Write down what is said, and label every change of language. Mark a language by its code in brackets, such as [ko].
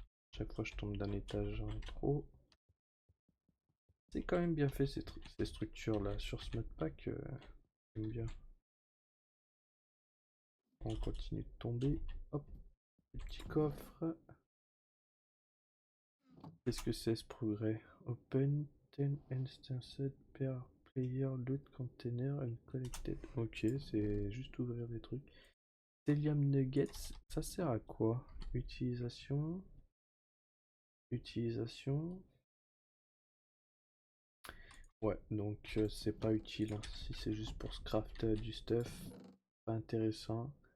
[fr] Chaque fois je tombe d'un étage en trop. C'est quand même bien fait ces structures là sur ce modpack. J'aime bien. On continue de tomber. Hop, petit coffre. Qu'est-ce que c'est ce progrès? [en] Open 10 instances per player loot container and collected. [fr] Ok, c'est juste ouvrir des trucs. Stellium Nuggets, ça sert à quoi? Utilisation. Utilisation. Ouais, donc c'est pas utile, hein. Si c'est juste pour scraft du stuff, pas intéressant.